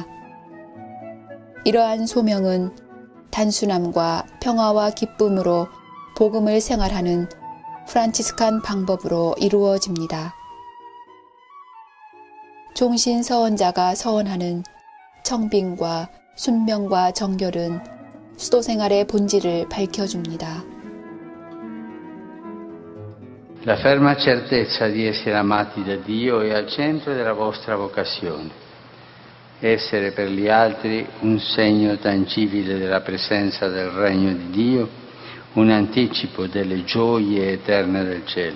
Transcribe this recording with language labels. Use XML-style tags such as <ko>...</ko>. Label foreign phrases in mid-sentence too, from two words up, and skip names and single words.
<ko>이러한 소명은 단순함과 평화와 기쁨으로 복음을 생활하는 프란치스칸 방법으로 이루어집니다. 종신 서원자가 서원하는 청빙과 순명과 정결은 수도 생활의 본질을 밝혀줍니다.</ko> <it>La ferma certezza di essere amati da Dio è al centro della vostra vocazione. Essere per gli altri un segno tangibile della presenza del regno di Dio, un anticipo delle gioie eterne del cielo.</it>